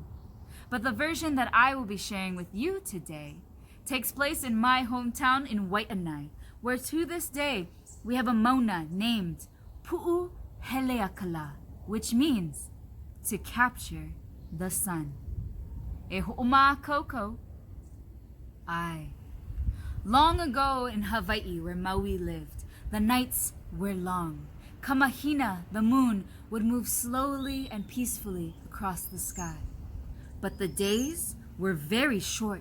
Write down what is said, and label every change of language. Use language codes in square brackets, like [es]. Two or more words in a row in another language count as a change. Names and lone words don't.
[en] But the version that I will be sharing with you today takes place in my hometown in Wai'anae, where to this day we have a mauna named Pu'u Heleakala, which means to capture the sun. [haw] E ho'oma koko. [en] Long ago in Hawaii, where Maui lived, the nights were long. Kamahina, the moon, would move slowly and peacefully across the sky. But the days were very short.